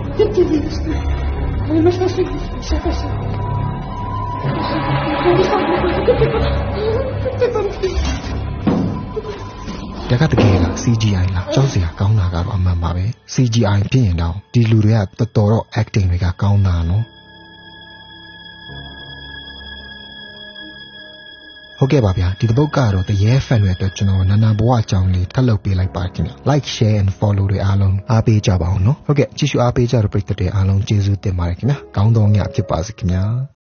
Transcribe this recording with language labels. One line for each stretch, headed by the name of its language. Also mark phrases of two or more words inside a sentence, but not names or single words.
Portuguese: te digas. Ai, mas não sei. Já passou. Vamos lá,
Burmese: တကတကယ်က CGI လားကြောက်စရာကောင်းတာကတော့အမှန်ပါပဲ CGI ဖြစ်ရင်တော့ဒီလူတွေကတော်တော် acting တွေကကောင်းတာနော်ဟုတ်ကဲ့ပါဗျာဒီတစ်ပုတ်ကတော့တရေ fan တွေအတွက်ကျွန်တော်နာနာဘဝအကြောင်းလေးထပ်လုပ်ပေးလိုက်ပါခင်ဗျာ
English: like share and follow
Burmese: တွေအားလုံးအားပေးကြပါအောင်နော်ဟုတ်ကဲ့ကြည့်ရှုအားပေးကြတဲ့ပရိသတ်တွေအားလုံးကျေးဇူးတင်ပါတယ်ခင်ဗျာကောင်းသောညဖြစ်ပါစေခင်ဗျာ